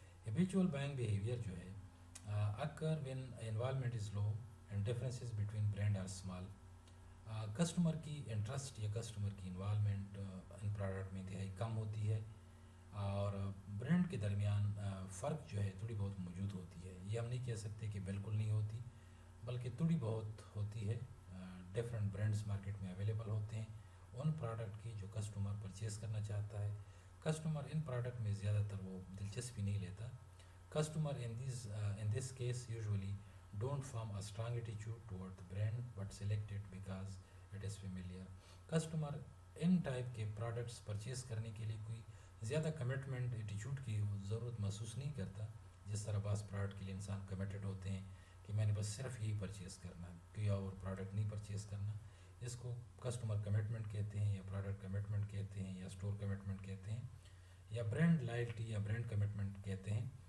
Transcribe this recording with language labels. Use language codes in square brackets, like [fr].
[en] habitual buying behaviour [ur] جو ہے [en] occur when involvement is low and differences between brand are small. [ur] Customer کی interest یا customer کی involvement in product میں انتہائی کم ہوتی ہے اور برانڈ کے درمیان فرق جو ہے تھوڑی بہت موجود ہوتی ہے. یہ ہم نہیں کہہ سکتے کہ بالکل نہیں ہوتی, بلکہ تھوڑی بہت ہوتی ہے. ڈفرینٹ برانڈس مارکیٹ میں اویلیبل ہوتے ہیں ان پروڈکٹ کی جو کسٹمر پرچیز کرنا چاہتا ہے. کسٹمر ان پروڈکٹ میں زیادہ تر وہ دلچسپی نہیں لیتا. [en] Customer in this case usually don't form a strong attitude toward the brand but select it because it is familiar. [ur] Customer in type کے پروڈکٹس پرچیز کرنے کے لیے کوئی زیادہ کمٹمنٹ ایٹیچیوڈ کی ضرورت محسوس نہیں کرتا, جس طرح بعض پروڈکٹ کے لیے انسان کمیٹڈ ہوتے ہیں کہ میں نے بس صرف یہی پرچیز کرنا ہے, کوئی اور پروڈکٹ نہیں پرچیز کرنا. اس کو کسٹمر کمٹمنٹ کہتے ہیں, یا پروڈکٹ کمٹمنٹ کہتے ہیں, یا اسٹور کمٹمنٹ کہتے ہیں, یا برانڈ لائلٹی یا برانڈ کمٹمنٹ کہتے ہیں.